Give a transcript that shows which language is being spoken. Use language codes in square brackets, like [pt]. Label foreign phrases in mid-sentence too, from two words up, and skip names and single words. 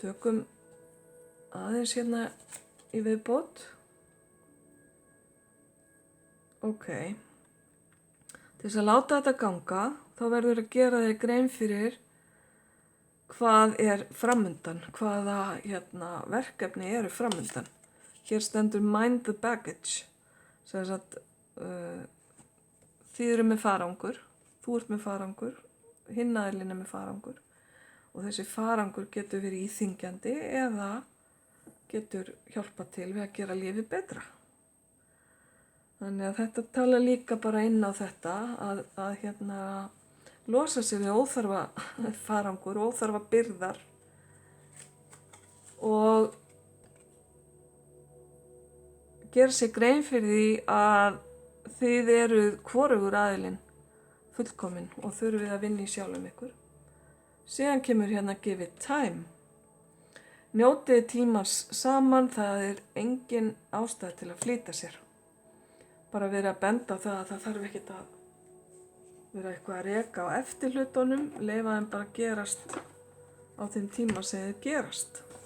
[is] Tökum aðeins hérna í viðbót. Ok. Til þess að láta þetta ganga, þá verður að gera þig grein fyrir hvað er framundan, hvaða verkefni eru framundan. Hér stendur [en] mind the baggage. [is] Sem sagt, þið eru með farangur, þú ert með farangur, hinn aðilinn er með farangur og þessi farangur getur verið íþyngjandi eða getur hjálpað til við að gera lífið betra. Þannig að þetta tala líka bara inn á þetta að losa sig við óþarfa farangur, óþarfa byrðar og gera sig grein fyrir því að þið eruð hvorugur aðilinn fullkominn og þurfið að vinna í sjálfum ykkur. Síðan kemur hérna [en] give it time. [is] Njótið tímans saman, það er engin ástæða til að flýta sér. Bara verið að benda á það að það þarf ekkert að vera eitthvað að reka á eftir hlutunum, leyfa þeim bara að gerast á þeim tíma sem þeir gerast.